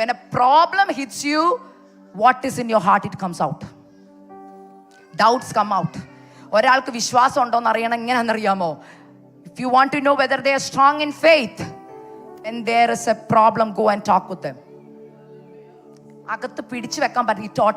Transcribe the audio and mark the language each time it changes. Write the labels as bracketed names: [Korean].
[English] when a problem hits you, what is in your heart, it comes out. Doubts come out. [Malayalam] ഒരാൾക്ക് വിശ്വാസം ഉണ്ടോന്ന് അറിയണം എങ്ങനെയാണെന്നറിയാമോ? [English] if you want to know whether they are strong in faith, when there is a problem, go and talk with them. [Malayalam] അകത്ത് പിടിച്ചു വെക്കാൻ പറ്റില്ല.